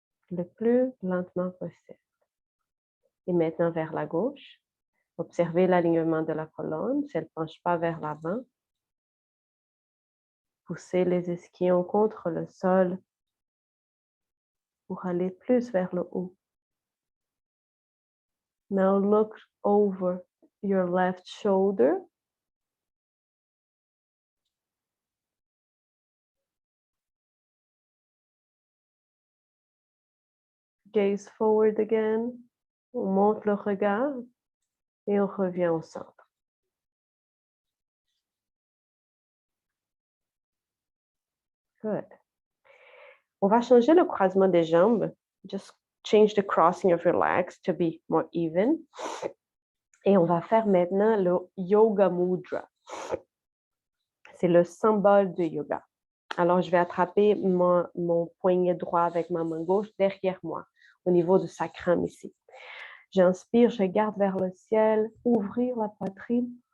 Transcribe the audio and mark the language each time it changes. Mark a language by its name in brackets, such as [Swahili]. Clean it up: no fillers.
[French] Le plus lentement possible. Et maintenant vers la gauche. Observez l'alignement de la colonne, si elle ne penche pas vers l'avant. Poussez les ischions contre le sol pour aller plus vers le haut. [English] Now look over your left shoulder. Gaze forward again. [French] On monte le regard et on revient au centre. Good. On va changer le croisement des jambes. [English] Just change the crossing of your legs to be more even. [French] Et on va faire maintenant le Yoga Mudra. C'est le symbole du yoga. Alors, je vais attraper mon poignet droit avec ma main gauche derrière moi, au niveau du sacrum ici. J'inspire, je regarde vers le ciel, ouvrir la poitrine.